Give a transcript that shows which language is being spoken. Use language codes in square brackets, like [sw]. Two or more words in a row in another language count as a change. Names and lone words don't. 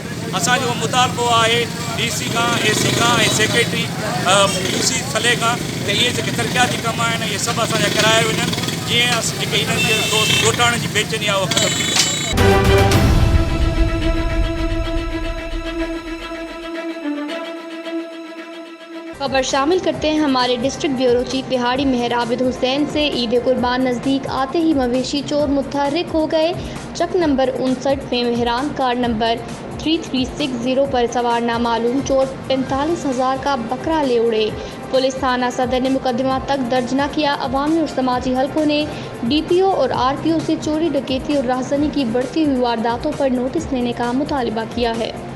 [sd] असांजो मुतालबो आहे डी सी खां, ए सी खां ऐं सेक्रेटरी यू सी थले खां त इहे जेके तरक़ियाती कम आहिनि इहे सभु असांजा कराए वञनि, जीअं जेके इन्हनि जे ॻोठाणे जी बेचैनी आहे उहा ख़तमु थी वञे। [ur] خبر شامل کرتے ہیں ہمارے ڈسٹرکٹ بیورو چیف پہاڑی مہر عابد حسین سے۔ عید قربان نزدیک آتے ہی مویشی چور متحرک ہو گئے۔ چک نمبر 59 میں مہران کار نمبر 3360 پر سوار نامعلوم چور 45,000 کا بکرا لے اڑے۔ پولیس تھانہ صدر نے مقدمہ تک درج نہ کیا۔ عوامی اور سماجی حلقوں نے ڈی پی او اور آر پی او سے چوری، ڈکیتی اور راہزنی کی بڑھتی ہوئی وارداتوں پر نوٹس لینے کا مطالبہ کیا ہے۔